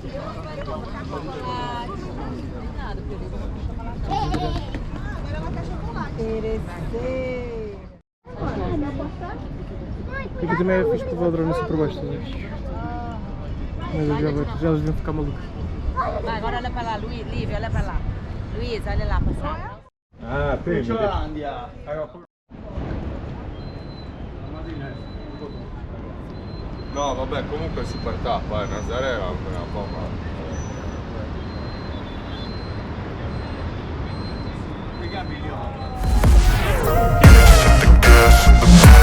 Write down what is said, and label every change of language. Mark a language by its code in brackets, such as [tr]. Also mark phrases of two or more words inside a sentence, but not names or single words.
[pt] Aqui também é fixe provar o drone assim por baixo, estás a ver? Mas já eles deviam ficar malucos. Vai, agora olha pra lá, Luiz, Lívia, olha pra lá. Luiz, olha lá, passar. Ah, tem. [it] No, vabbè, comunque super tappa, Nazare era una bomba. [en] The gas,